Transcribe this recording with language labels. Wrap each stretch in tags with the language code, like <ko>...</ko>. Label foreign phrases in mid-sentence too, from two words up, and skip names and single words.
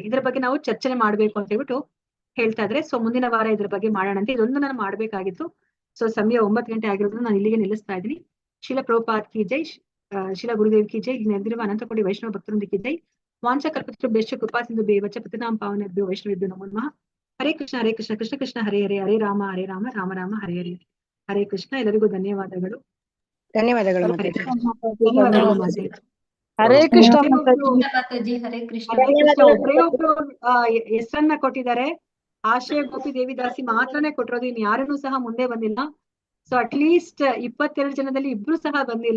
<kn>ಇದ್ರ ಬಗ್ಗೆ ನಾವು ಚರ್ಚೆ ಮಾಡ್ಬೇಕು ಅಂತ ಹೇಳ್ಬಿಟ್ಟು ಹೇಳ್ತಾ ಇದ್ರೆ. ಸೊ ಮುಂದಿನ ವಾರ ಇದ್ರ ಬಗ್ಗೆ ಮಾಡೋಣ ಅಂತ ಇದೊಂದು ನಾನು ಮಾಡ್ಬೇಕಾಗಿತ್ತು. ಸೊ ಸಮಯ 9 ಗಂಟೆ ಆಗಿರೋದ್ರಿಂದ ನಾನು ಇಲ್ಲಿಗೆ ನಿಲ್ಲಿಸ್ತಾ ಇದ್ದೀನಿ. ಶಿಲ ಪ್ರಭುಪಾದ್</kn> <hi>की जय,</hi> <kn>ಶಿಲ ಗುರುದೇವ್</kn> <hi>की जय,</hi> <kn>ಇಲ್ಲಿ ನೆರೆದಿರುವ ಅನಂತ ಕೋಟಿ ವೈಷ್ಣವ ಭಕ್ತರೊಂದಿಗೆ ಜೈ.</kn> <sa>ವಾಂಚ ಕಲ್ಪತರು ಬೆಶ್ಚ ಕೃಪಾ ಸಿಂಧು ಬೇವಚ ಪತಿನಾಂ ಪಾವನೆಭ್ಯೋ ವೈಷ್ಣವೇಭ್ಯೋ ನಮೋ ನಮಃ. ಹರೇ ಕೃಷ್ಣ ಕೃಷ್ಣ ಕೃಷ್ಣ ಹರೇ ಹರೇ, ಹರೇ ರಾಮ ರಾಮ ರಾಮ ಹರೇ ಹರೇ. ಹರೇ ಕೃಷ್ಣ.</sa> <kn>ಎಲ್ಲರಿಗೂ ಧನ್ಯವಾದಗಳು. ಧನ್ಯವಾದಗಳು ಮಾತಾಜಿ. ಧನ್ಯವಾದಗಳು ಮಾತಾಜಿ.</kn> <sa>ಹರೇ ಕೃಷ್ಣ ಮಾತಾಜಿ. ಹರೇ ಕೃಷ್ಣ.</sa> <kn>ಒಬ್ಬರೊಬ್ರು ಹೆಸರನ್ನ ಕೊಟ್ಟಿದ್ದಾರೆ. ಆಶಯ ಗೋಪಿ ದೇವಿದಾಸಿ ಮಾತ್ರನೇ ಕೊಟ್ಟಿರೋದು, ಇನ್ ಯಾರನ್ನೂ ಸಹ ಮುಂದೆ ಬಂದಿಲ್ಲ. ಸೊ ಅಟ್ಲೀಸ್ಟ್ 22 ಜನದಲ್ಲಿ ಇಬ್ರು ಸಹ ಬಂದಿಲ್ಲ.</kn>